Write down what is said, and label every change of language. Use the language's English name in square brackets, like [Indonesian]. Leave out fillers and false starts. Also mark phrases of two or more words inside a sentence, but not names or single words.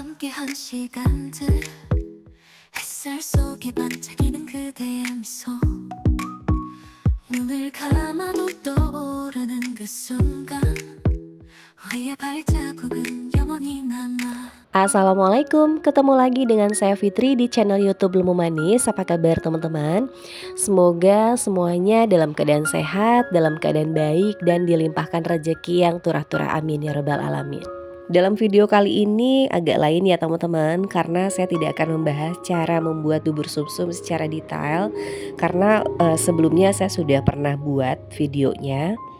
[Korean] 희미한 시간들 햇살 속에 반짝이는 그대의 미소 눈을 감아도 떠오르는 그 순간 우리의 발자국은 영원히 남아. [Indonesian] Assalamualaikum, ketemu lagi dengan saya Fitri di channel YouTube Lemu Manis. Apa kabar teman-teman? Semoga semuanya dalam keadaan sehat, dalam keadaan baik, dan dilimpahkan rezeki yang turah-turah, [Arabic] آمين يا رب العالمين. [Indonesian] Dalam video kali ini agak lain ya teman-teman, karena saya tidak akan membahas cara membuat bubur sumsum secara detail, karena sebelumnya saya sudah pernah buat videonya.